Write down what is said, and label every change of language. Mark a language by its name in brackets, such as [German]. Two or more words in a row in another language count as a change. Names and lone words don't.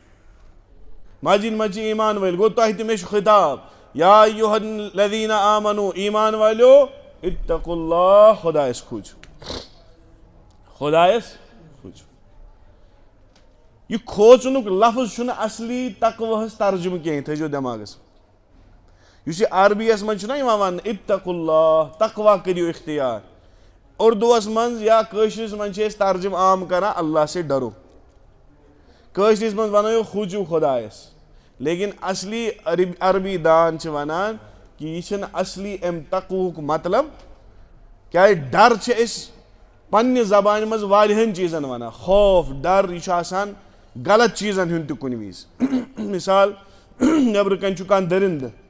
[Kashmiri] مسجد منٛز چھِ ایمان وٲلۍ گوٚو تۄہہِ تہِ مےٚ چھُ خطاب [Arabic] یا ایُہا الذیٖنَ آمنوا [Kashmiri] ایمان والیو [Arabic] اتقوا اللہ [Kashmiri] خۄدایس کھوٗژِو خۄدایس کھوٗژِو یہ کھوژنُک لفظ چھُنہٕ اصلی تقوہس ترجمہٕ کینٛہہ یہِ تھٲیزیو دٮ۪ماغس یُس یہِ عربیس منٛز چھُنہ یِوان وننہٕ [Arabic] اتقوا اللہ [Kashmiri] تقوا کٔرِو اختیار اردوٗوس منٛز یا کٲشرِس منٛز چھِ أسۍ ترجمہٕ عام کران [Urdu] اللہ سے ڈرو [Kashmiri] کٲشرِس منٛز ونٲیِو کھوٗژِو خۄدایس لیکن اصلی عربی دان چھِ ونان کہِ یہِ چھِنہٕ اصلی امہِ تقوہُک مطلب کیازِ ڈر چھِ أسۍ پننہِ زبانہِ منٛز واریاہن چیٖزن ونان خوف ڈر یہِ چھُ آسان غلط چیٖزن ہُنٛد تہِ کُنہِ وِزِ مثال نٮ۪برٕ کنۍ چھُ کانٛہہ دٔرِندٕ